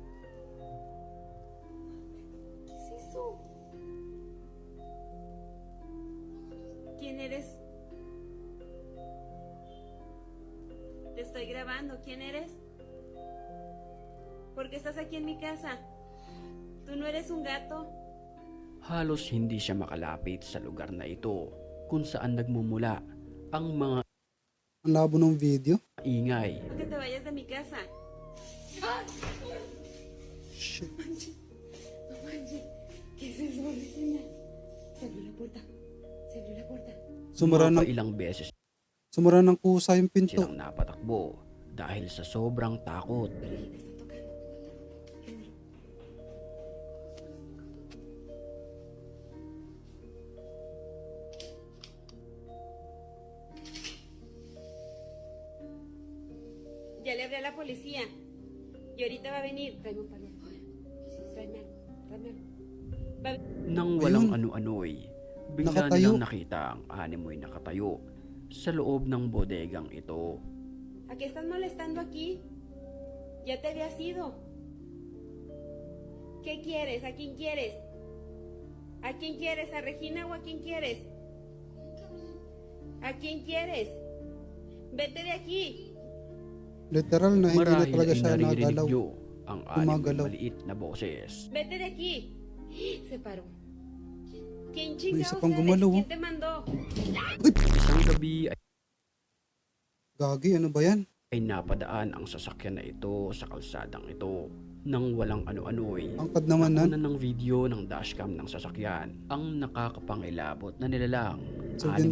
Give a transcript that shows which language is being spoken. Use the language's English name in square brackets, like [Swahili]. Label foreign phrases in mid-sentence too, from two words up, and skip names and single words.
[Spanish] ¿Qué es eso? ¿Quién eres? Te estoy grabando. ¿Quién eres? ¿Por qué estás aquí en mi casa? ¿Tú no eres un gato? [Filipino] Halos hindi siya makalapit sa lugar na ito kung saan nagmumula ang mga Ang labo ng video. ingay. [Spanish] ¿Por qué te vayas de mi casa? Shit. No manches. ¿Qué es eso, Regina? Se abrió la puerta. Se abrió la puerta. [Filipino] Ilang beses Sumara ng kusa yung pinto. silang napatakbo dahil sa sobrang takot. [Spanish] Regina, están tocando. Ya le hablé a la policía. Y ahorita va a venir. Tráeme un pañuelo. Tráeme algo. Tráeme algo. Va a [Filipino] Nang walang Ayun. ano-ano'y, bigla Nakatayo. nilang nakita ang animoy nakatayo sa loob ng bodegang ito. [Spanish] ¿A qué estás molestando aquí? Ya te habías ido. ¿Qué quieres? ¿A quién quieres? ¿A quién quieres? ¿A Regina o a quién quieres? ¿A quién quieres? Vete de aquí. [Filipino] Literal na hindi na Marahil talaga ay siya naririnig nagalaw. niyo ang animoy Gumagalaw. maliit na boses. [Spanish] Vete de aquí. Se paró. ¿Quién [Filipino] May isa [Spanish] chingados [Filipino] pang [Spanish] eres? [Filipino] gumalaw, [Spanish] ¿Quién oh. te mandó? [Filipino] Isang gabi Gagi, ano ba yan? ay napadaan ang sasakyan na ito sa kalsadang ito. Nang walang ano-ano'y, Angkad naman nan. nakunan ng video ng dashcam ng sasakyan ang nakakapangilabot na nilalang So, ganda